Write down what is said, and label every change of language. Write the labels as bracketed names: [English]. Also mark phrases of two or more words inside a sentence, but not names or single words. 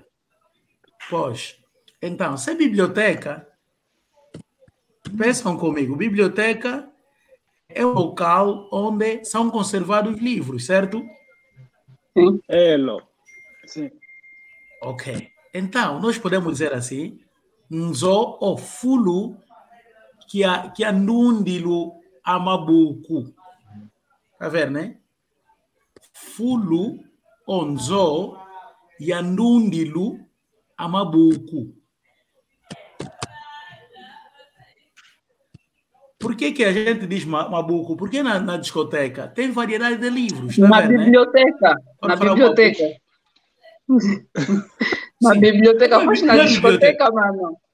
[Portuguese] Pois, então, se é biblioteca, pensam comigo, biblioteca é o local onde são conservados livros, certo? Sim. Elo. Sim. Ok. Então, nós podemos dizer assim, [Kongo] nzo o fulu que a nundilu amabuku. [Portuguese] Tá vendo, né? [Kongo] Fulu onzo ya nundilu amabuku. [Portuguese] Por que a gente diz mabuco? Porque na discoteca tem variedade de livros, tá Na vendo, biblioteca. né? Na biblioteca. Na Sim. biblioteca, mas na Não é discoteca, mano.